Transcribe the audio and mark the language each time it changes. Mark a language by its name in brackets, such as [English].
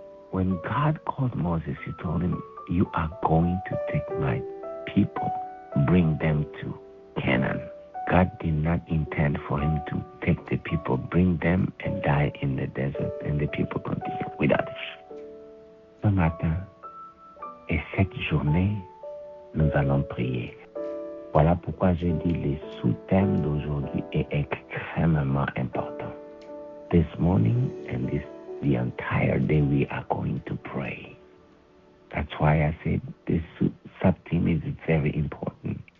[English] When God called Moses, he told him, you are going to take my people, bring them to Canaan. God did not intend for him to take the people, bring them and die in the desert, and the people continue without it. [French] Ce matin et cette journée, nous allons prier. Voilà pourquoi je dis le sous-thème d'aujourd'hui est extrêmement important. [English] This morning and the entire day we are going to pray. That's why I said this sub-theme is very important.